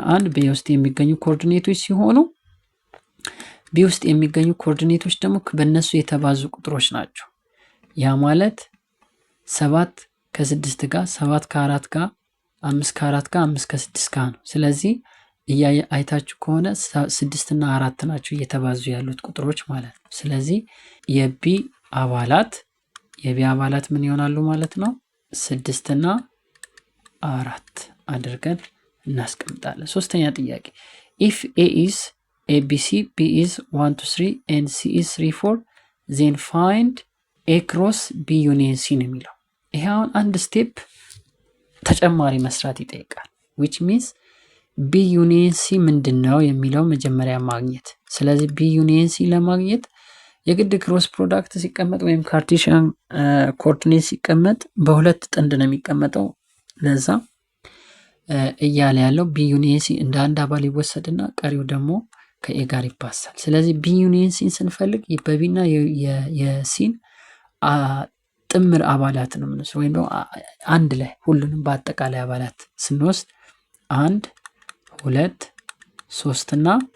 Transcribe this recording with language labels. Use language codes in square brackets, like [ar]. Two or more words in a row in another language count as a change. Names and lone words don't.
[am] 1 በውስጥ የሚገኙ ኮኦርዲኔቶች ሲሆኑ ቢ ውስጥ የሚገኙ ኮኦርዲኔቶች ደግሞ በእነሱ የተባዙ ቁጥሮች ናቸው። ያ ማለት 7 ከ6 ጋር 7 ከ4 ጋር 5 ከ4 ጋር 5 ከ6 ጋር ነው። ስለዚህ አይታችሁ ከሆነ 6 እና 4 ናቸው እየተባዙ ያሉት ቁጥሮች ማለት ነው። ስለዚህ የቢ አባላት ምን ይሆናሉ ማለት ነው? 6 እና 4 አድርገን እናስቀምጣለን። ሶስተኛ ጥያቄ [en] if A is ABC, B is 1 2 3 and C is 3 4 then find A cross B union C [am] ነው የሚለው። ይሄ አሁን አንድ ስቴፕ ተጨማሪ መስራት ይጠይቃል። [en] which means B union C [am] ምንድነው የሚለው መጀመሪያ ማግኘት። ስለዚህ [en] B union C [am] ለማግኘት የግድ [en] cross product [am] ሲቀመጥ ወይም [en] Cartesian coordinate [am] ሲቀመጥ በሁለት ጥንድ ነው የሚቀመጠው። ለዛ እያለ ያለው [en] B union C [am] እንደ አንድ አባል ይወሰድና ቀሪው ደግሞ ከኤ ጋር ይባሳል። ስለዚህ [en] B union C [am] ስንፈልግ በቢና የሲን ጥምር አባላት ነው የምንወስደው፣ ወይም ደግሞ አንድ ላይ ሁሉንም በአጠቃላይ አባላት ስንወስድ 1 2 3 እና